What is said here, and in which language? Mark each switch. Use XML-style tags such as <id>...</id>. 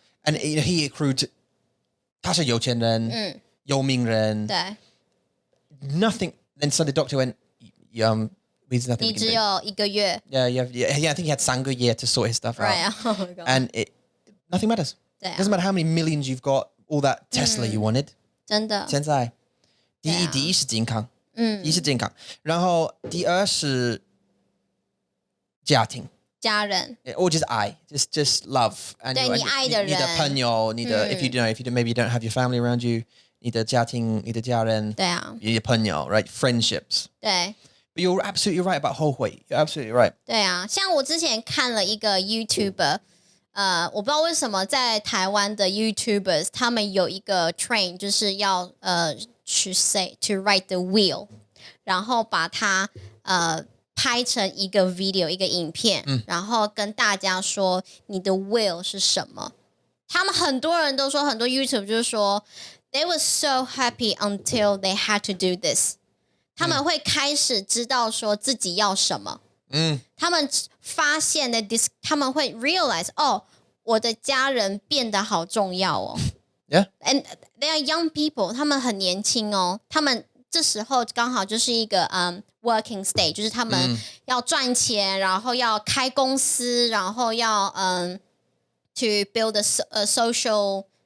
<en>And he accrued</en> <zh>他是有钱人有名人对</zh> <en>Nothing. Then so the doctor went, there's nothing.</en> <zh>你只有1个月</zh> <en>Yeah, I think he had</en> <zh>3个月</zh> <en>to sort his stuff out. Right. Oh my God. And nothing matters.</en> <zh>对啊</zh> <en>Doesn't matter how many millions you've got, all that Tesla you wanted.</en> <zh>真的现在第一是健康，第一是健康，然后第二是家庭，家人</zh> <en>or just just love and</en> <zh>对你爱的人你的朋友，你的</zh> <en>if you maybe you don't have your family around you，</en> <zh>你的家庭，你的家人，对啊，你的朋友</zh> <en>right friendships。</en> <zh>对</zh> <en>But you're absolutely right about</en> <zh>后悔</zh> <en>You're absolutely right.</en> <zh>对啊，像我之前看了一个 YouTuber，我不知道为什么在台湾的 YouTubers 他们有一个 train 就是要</zh> <en>to write the will，</en> <zh>然后把它拍成一个 video 一个影片，然后跟大家说你的 will 是什么。他们很多人都说，很多 YouTube 就是说</zh> <en>they were so happy until they had to do this。</en> <zh>他们会开始知道说自己要什么，他们发现的他们会 realize 我的家人变得好重要哦。</zh> <en>Yeah. And they are young people，</en> <zh>他们很年轻哦，他们这时候刚好就是一个</zh> <en>working stage，</en> <zh>就是他们要赚钱，然后要开公司，然后要</zh> <en>to build a social。</en>